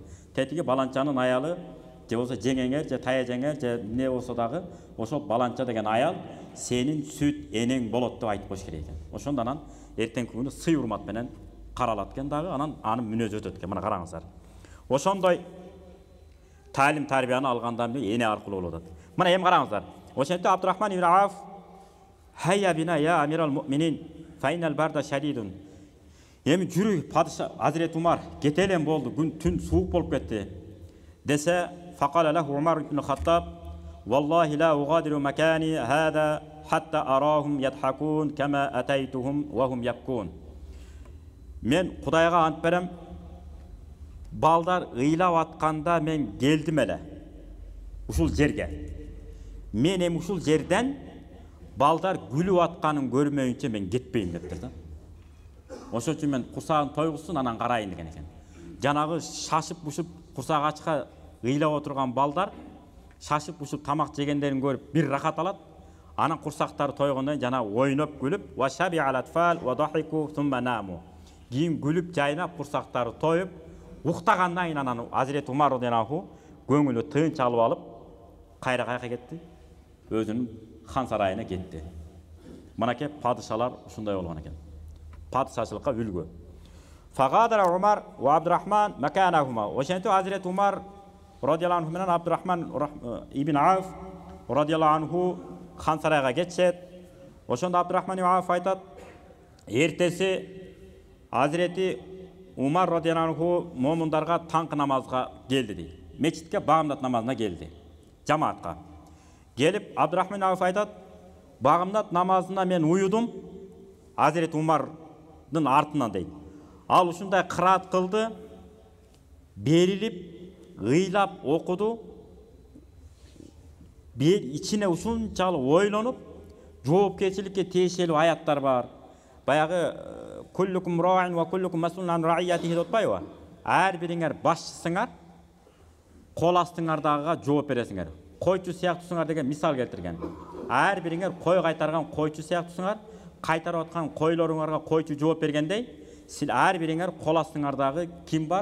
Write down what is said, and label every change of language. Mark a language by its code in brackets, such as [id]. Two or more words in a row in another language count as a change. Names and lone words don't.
[ky] Тетиги баланчанын аялы, же болсо жеңеңер, же таяжеңер, же не болсо дагы, ошол баланча деген аял сенин сүт энең болот деп айтып коюш керек экен. Ошондо анан эртеңки күнү сый урмат менен каралат экен дагы, анан анын мүнөзү өтөт экен. Мына караңыздар. Ошондой талим тарбияны алгандан кийин эне аркылуу болот. Мына эми караңыздар. Ошентип [ar] Абдурахман ибн Ауф هيا بنا يا أمير المؤمنين فإن البرد شديد. [ky] Эми жүрү падыша Hazreti Umar кетелем болду, күн түн суук болуп кетти. [ar] Десе فقال له عمر بن الخطاب والله لا أغادر مكاني هذا حتى أراهم يضحكون كما أتيتهم وهم يكون. [ky] Men Құдайға ант берем, балдар ыйлап атканда мен келдим эле. Ушул жерге. Мен эми ушул жерден балдар күлүп атканын көрмөйүнчө мен кетпейм дептир да. Ошон үчүн мен курсагын тойгузсун, анан карайын деген экен. Жанагы шашып-бушуп курсак ачка ыйлап отурган балдар шашып-бушуп тамак жегендерин көрүп бир рахат алат. Анан курсактары тойгондон жана ойноп күлүп, [ar] وشبع الأطفال وضحكوا ثم ناموا. [ky] Кийин күлүп жайнап курсактары тоюп, уктагандан кийин анан Азирет Умар радияллаху көңүлү тынч алып алып, кайра кетти. Өзүнүн хан сарайына кетти. Мынакей падышалар ушундай болгон экен. Падышачылыкка үлгү. [ar] فغادر عمر وعبد الرحمن مكانهما. [ky] Ошентип Азирет Умар [ar] رضي الله عنه [ky] менен Абдурахман ибн Ауф [ar] رضي الله عنه [ky] хан сарайга кетишет. Ошондо Абдурахман ибн Ауф айтат: "Эртеси Азирети Умар [ar] رضي الله عنه [ky] момундарга таңкы намазга келди" дейт. Мечитке багымдат намазына келди. Жамаатка. Келип Абдурахман Ауф айтат: "Багымдат намазына мен уюдум Азирет Умардын артынан" дейт. Ал ушундай кыраат кылды, берилип, ыйлап окуду. Ичине ушунчалык ойлонуп, жоопкерчиликке тиешелүү аяттар бар. Баягы [ar] "كلكم راع وكلكم مسؤول عن رعيته" [ky] деп атпайбы? Ар бириңер башчысыңар, кол астыңардагыга жооп бересиңер. Койчу сыяктуусуңар деген мисал келтирген. Ар бириңер кой кайтарган койчу сыяктуусуңар, кайтарып аткан койлоруңарга койчу жооп бергендей, сиз ар бириңер кол астыңардагы ким бар?